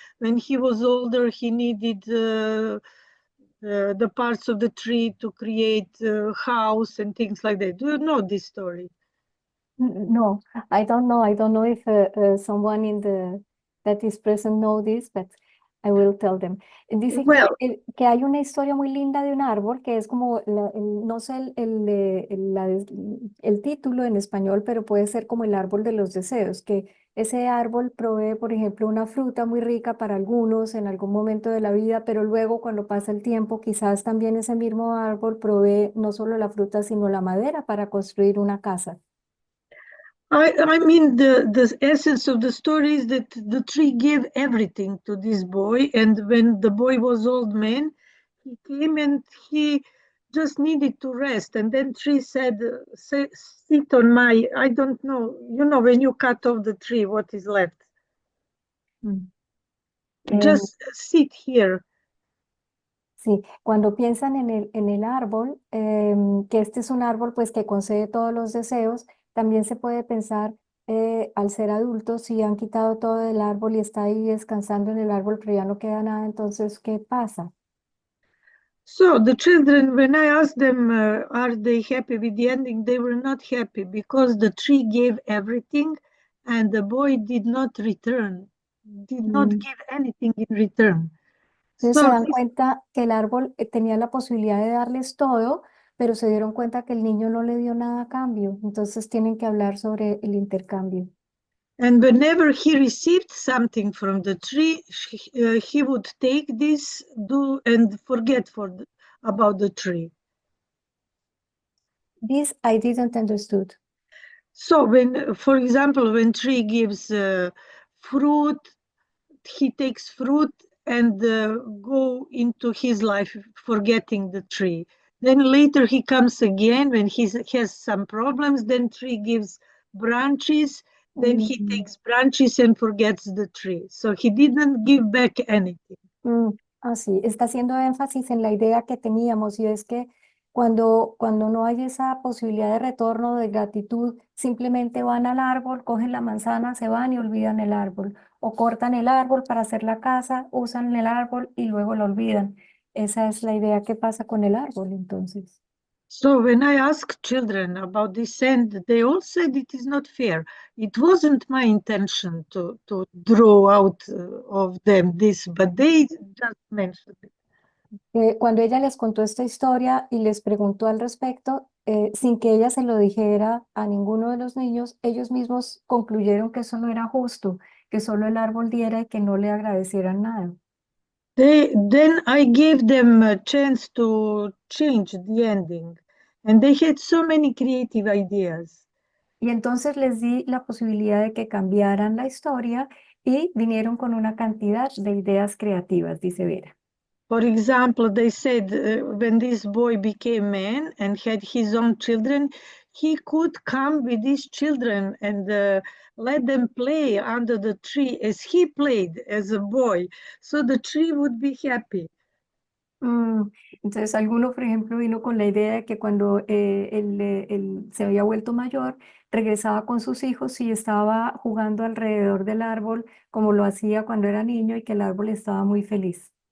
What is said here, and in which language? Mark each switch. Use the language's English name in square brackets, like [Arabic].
[English] When he was older, he needed the parts of the tree to create a house and things like that. Do you know this story? No, I don't know. I don't know if someone that is present know this, but I will tell them. [Spanish] Dice [English] Well, [Spanish] que hay una historia muy linda de un árbol que es como, no sé el título en español, pero puede ser como el árbol de los deseos, que ese árbol provee, por ejemplo, una fruta muy rica para algunos en algún momento de la vida, pero luego cuando pasa el tiempo, quizás también ese mismo árbol provee no solo la fruta, sino la madera para construir una casa. [English] I mean, the essence of the story is that the tree gave everything to this boy, and when the boy was old man, he came and he just needed to rest. And then tree said, sit on my, I don't know, you know, when you cut off the tree, what is left? Mm. Em, Just sit here. [Spanish] Sí, cuando piensan en el árbol, que este es un árbol pues que concede todos los deseos, también se puede pensar al ser adultos, si han quitado todo del árbol y está ahí descansando en el árbol, pero ya no queda nada, entonces, ¿qué pasa? [English] So the children, when I asked them, are they happy with the ending, they were not happy because the tree gave everything and the boy did not return, did not Mm. give anything in return. [Spanish] Entonces se dan cuenta que el árbol tenía la posibilidad de darles todo, pero se dieron cuenta que el niño no le dio nada a cambio, entonces tienen que hablar sobre el intercambio. [English] and whenever he received something from the tree, he would take this, do and forget about the tree. This I didn't understood. So when, for example, when tree gives fruit, he takes fruit and go into his life forgetting the tree. Then later he comes again when he has some problems. Then tree gives branches. Then he Mm. takes branches and forgets the tree. So he didn't give back anything. [Spanish] Así, está haciendo énfasis en la idea que teníamos y es que cuando no hay esa posibilidad de retorno, de gratitud, simplemente van al árbol, cogen la manzana, se van y olvidan el árbol. O cortan el árbol para hacer la casa, usan el árbol y luego lo olvidan. Esa es la idea que pasa con el árbol, entonces. [English] So when I asked children about this end, they all said it is not fair. It wasn't my intention to draw out of them this, but they just mentioned it. [Spanish] Cuando ella les contó esta historia y les preguntó al respecto, sin que ella se lo dijera a ninguno de los niños, ellos mismos concluyeron que eso no era justo, que solo el árbol diera y que no le agradecieran nada. [English] Then I gave them a chance to change the ending, and they had so many creative ideas. [Spanish] Y entonces les di la posibilidad de que cambiaran la historia y vinieron con una cantidad de ideas creativas, dice Vera. [English] For example, they said when this boy became man and had his own children, he could come with these children and let them play under the tree as he played as a boy, so the tree would be happy. [Spanish] Mm, entonces, alguno, por ejemplo, vino con la idea de que cuando él se había vuelto mayor, regresaba con sus hijos y estaba jugando alrededor del árbol como lo hacía cuando era niño y que el árbol estaba muy feliz.